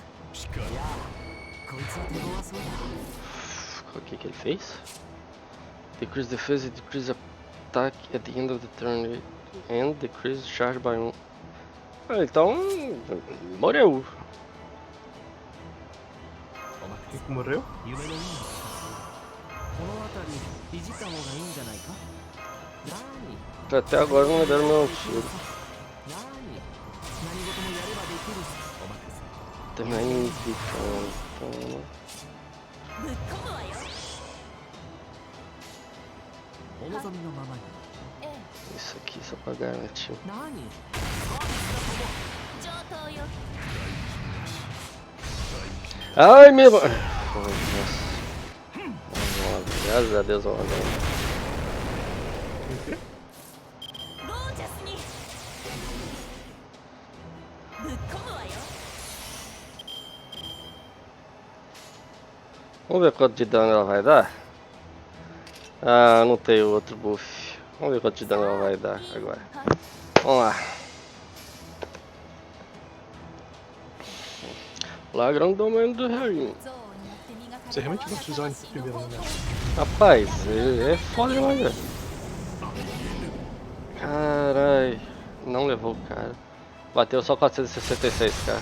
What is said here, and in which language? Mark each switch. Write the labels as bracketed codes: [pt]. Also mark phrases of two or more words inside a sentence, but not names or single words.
[ja] ピカいや、こいつは手強そうだ。 [pt] O que ele fez? [en] Decrease defense e decrease attack at the end of the turn and decrease charge by 1. [pt] Ah, então morreu. [ja] お任 [pt] Quem [ja] せ。 [pt] que morreu? [ja] 夢のような気がする。この辺りいじった方がいいんじゃないか。何？ [pt] Até agora não me deram meu tiro. [ja] 何？何事もやればできる。お任せ。 [pt] Também ficando. [ja] ぶっ込むわよ。お望みのままに。 [pt] Isso aqui só pra garantir. [ja] 何？上等よ。 [pt] Ai meu. Nossa. Graças a Deus, olha. [ja] ゴージャスに。ぶっ込むわよ。 [pt] Vamos ver quanto de dano ela vai dar. Ah, não tem outro buff. Vamos ver quanto de dano ela vai dar agora. Vamos lá. Lagrão do domínio do rainho. Você realmente gosta de usar ele primeiro, né? Rapaz, é foda demais, velho. Carai, não levou o cara. Bateu só 466, cara.